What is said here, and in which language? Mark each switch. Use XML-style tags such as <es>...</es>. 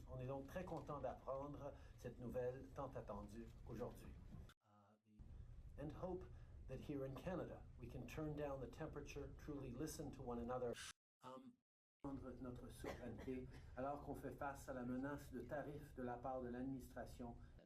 <fr>On est donc très content d'apprendre cette nouvelle tant attendue aujourd'hui.</fr> <en>And hope that here in Canada, we can turn down the temperature, truly listen to one another.</en> <fr>Notre souveraineté alors qu'on fait face à la menace de tarifs de la part de l'administration</fr>